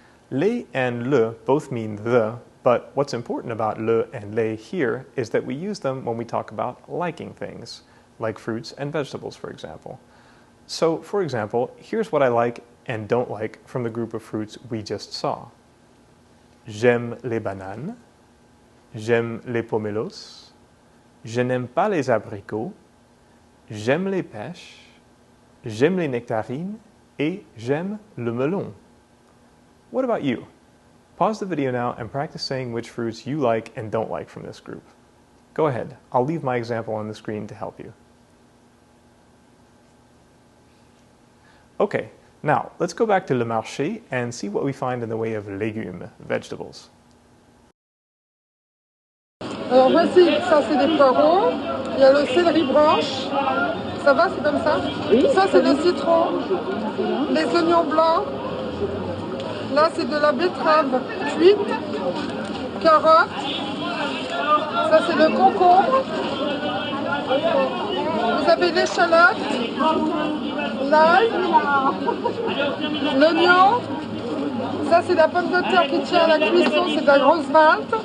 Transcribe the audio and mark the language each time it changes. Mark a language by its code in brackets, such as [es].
[en] Les and le both mean the, but what's important about le and les here is that we use them when we talk about liking things, like fruits and vegetables, for example. So, for example, here's what I like and don't like from the group of fruits we just saw. [fr] J'aime les bananes, j'aime les pomelos, je n'aime pas les abricots, j'aime les pêches, j'aime les nectarines, et j'aime le melon. [en] What about you? Pause the video now and practice saying which fruits you like and don't like from this group. Go ahead, I'll leave my example on the screen to help you. Okay, now let's go back to Le Marché and see what we find in the way of légumes, vegetables. [fr] Alors voici, ça c'est des poireaux, il y a le céleri branche, ça va, c'est comme ça? Oui. Ça c'est le citron, les oignons blancs, là c'est de la betterave cuite, carottes, ça c'est le concombre, vous avez l'échalote, l'ail, l'oignon, ça c'est la pomme de terre qui tient à la cuisson, c'est de la grosse malte.